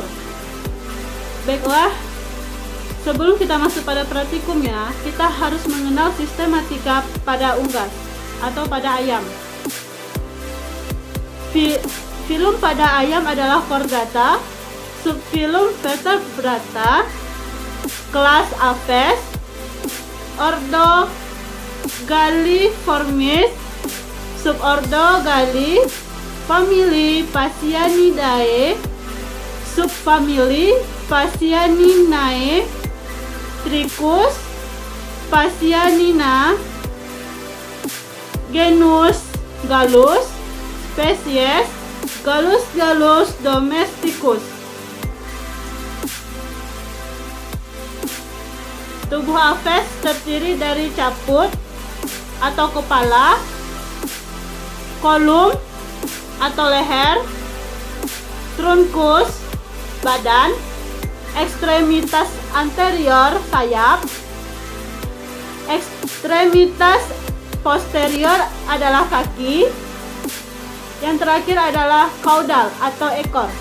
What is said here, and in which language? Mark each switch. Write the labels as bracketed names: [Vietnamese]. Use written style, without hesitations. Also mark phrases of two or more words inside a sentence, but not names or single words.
[Indonesian] Baiklah, sebelum kita masuk pada praktikumnya, kita harus mengenal sistematika pada unggas atau pada ayam. Filum pada ayam adalah Chordata, subfilum Vertebrata, kelas Apes, ordo Galliformis, subordo Galli, famili Phasianidae, subfamili Phasianinae, Trichus, Phasianina, genus Gallus, spesies Gallus domesticus. Tubuh Apes terdiri dari caput atau kepala, kolum atau leher, trunkus badan, ekstremitas anterior sayap, ekstremitas posterior adalah kaki, yang terakhir adalah caudal atau ekor.